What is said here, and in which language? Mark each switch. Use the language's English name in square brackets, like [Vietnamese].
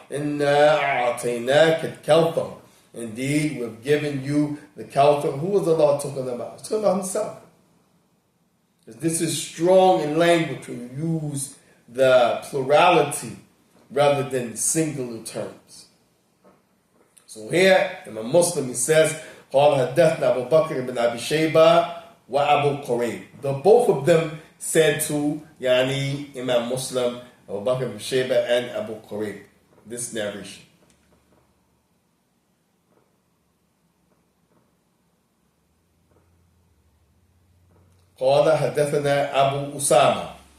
[Arabic] Inna a'ataynaka al-kawthar. [English] Indeed, we have given you the Kawthar. Who is Allah talking about? He's talking about himself. This is strong in language when you use the plurality rather than singular terms. So here, in a Muslim, he says, [Arabic] قال حدثنا أبو بكر بن أبي شيبة وأبو قريب. [English] The both of them said to Imam Muslim, Abu Bakr ibn Shayba and Abu Qurayb, this narration. [Arabic] قال حدثنا أبو أسامة.